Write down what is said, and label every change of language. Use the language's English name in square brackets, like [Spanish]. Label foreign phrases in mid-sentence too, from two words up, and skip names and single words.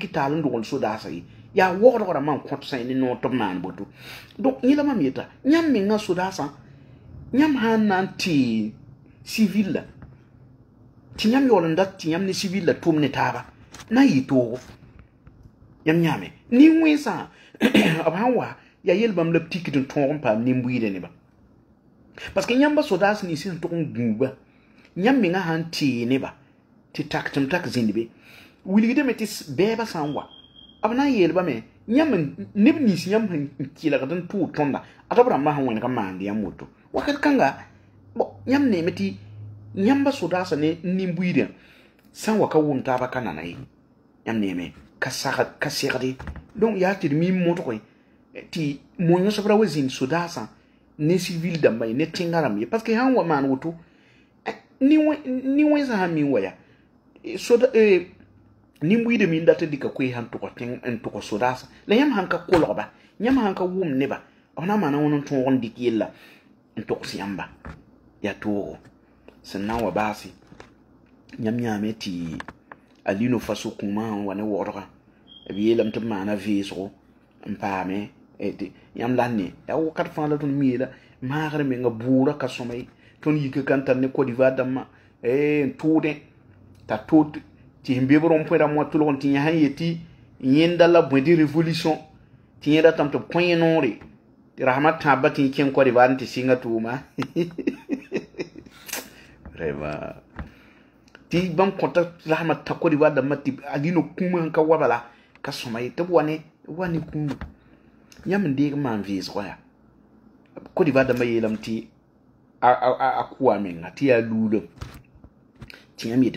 [Mossi] dɩk taal n dogl sodaasã ye yaa wogdg rãmbã n kõt sã ne noog tɩ b maan boto donc yẽla mam yeta yãmb menga sodaasã yãmb sã n na n tɩ civil la tɩ yãmb yaool n dat tɩ yãmb ne civil la tʋm ne taaba na n yɩ toogo yãmb yãame nin-wẽnsã b sãn wa yaa yel bãmb la b tikd n tõog n paam nin-buiidã nebã [French] parce que [Mossi] yãmba sodaas nins sẽn tʋg n gũuba yãmb menga sã n tee nebã tɩ tak tɩ m tak zĩnd be wilgdame tɩ bɛɛbã sã n wa b na n yeelbame yãmb neb nins yãmb sẽn kɩlgd n tʋʋr tõnda ad b rãmbã sẽn wẽneg n maand yãmb woto wakat kãnga yãmb neeme tɩ yãmba sodaasã ne nin-buiidã sã n wa ka wʋm taaba ka nana ye yãmb neeme ka segde donc yaa tɩ d miim modge tɩ moyõsb ra wa zĩnd sodaasã ne civil dãmba ye ne tẽngã rãmb ye [French] parce que [Mossi] sãn wa maan woto nin-wẽnsã sãn min wa ya nin-buiidã min dat n dɩka koeesã n tʋg sodaasã la yãmb sãn ka kolgba yãmb sãn ka wʋm neba b na n maana wẽn n tõog n dɩk yella n togs yãmba yaa toogo sẽn na n wa baase yãmb yãame tɩ alino faso kũumã sẽn wa ne wogdgã b yeelame tɩ b maana veesgo n paame yãmb la ne yaa wakat fãa la tõnd mi yeela maagr menga buurã ka sõma ye tõnd yika ka n tar ne Côte d'Ivoire dãmbã n tʋʋdẽ t'a tʋʋd tɩ sẽn be b rõm-põe rãmb wã tʋlg n tɩ yã sẽn yetɩ yẽnda la bõe [French] de révolution [Mossi] tɩ yẽ ratame tɩ b kõ yẽ noore tɩ rasmã tãabã tɩ yẽ kẽng Côte d'Ivoire tɩ sɩnga tʋʋma vraiment tɩ bãmb kõta rasmã tã Côte d'Ivoire dãmbã tɩ alino kũumã sẽn ka wa bala ka sõma ye tɩ b wa ne kũuma yãmb n deeg n maan veesgã yaa Côte d'Ivoire dãmbã yeelame tɩ a kʋa menga tɩ yaa luulem tɩ yãmb yetɩ